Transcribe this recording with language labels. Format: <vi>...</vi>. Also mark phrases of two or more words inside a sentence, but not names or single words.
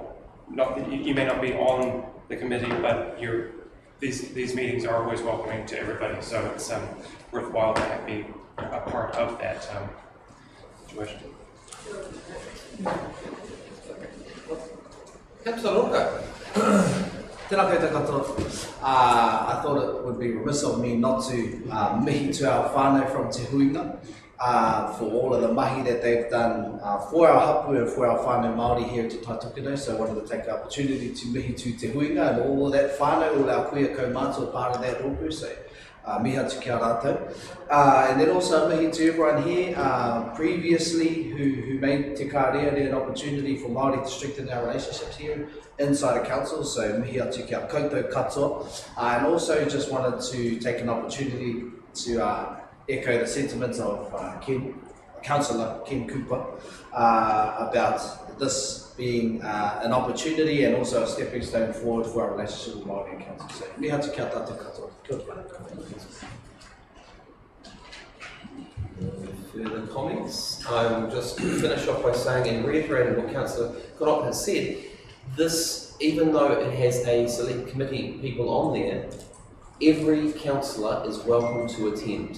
<en>Not that you may not be on the committee, but these meetings are always welcoming to everybody, so it's worthwhile to be a part of that situation. Councillor Roka.</en> <mi>Tēnā koutou katoa.</mi> <en>I thought it would be remiss of me not to mihi to our whānau from Te Huinga for all of the mahi that they've done for our hapu and for our</en> <mi>whānau Māori</mi> <en>here at Te Taitukuno. So I wanted to take the opportunity to mihi to Te Huinga and all of that whānau, all our</en> <mi>kuia kaumātua</mi> <en>part of that rōpū.</en> <mi>So mihi atu kia rātou.</mi> <en>And then also mihi to everyone here previously who made Te Kararia an opportunity for Māori to strengthen our relationships here inside a council.</en> <mi>So mihi atu kia koutou katoa.</mi> <en>And also just wanted to take an opportunity to echo the sentiments of Councillor Ken Cooper about this being an opportunity and also a stepping stone forward for our relationship with Māori and Council.</en> <mi>So mihi atu kia tātou katoa.</mi> <en>Further comments? I will just finish off by saying and reiterating what Councillor Connor has said. This, even though it has a select committee people on there, every councillor is welcome to attend.</en>